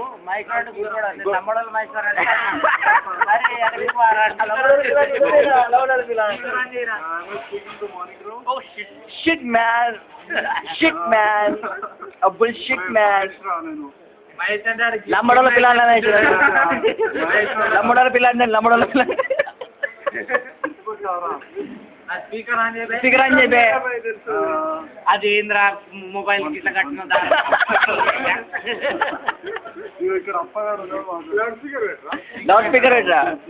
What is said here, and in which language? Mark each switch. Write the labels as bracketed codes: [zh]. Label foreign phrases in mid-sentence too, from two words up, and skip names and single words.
[te] మైక్ [en] Shit man, shit man, a bullshit man. [te] Lambadola పిల్లాడిని lambadola పిల్లాడిని స్పీకర్ అని చెప్పే అది ఏంద్రా మొబైల్ ఇట్లా కట్టిన [en] loud speaker [te] పెట్టరా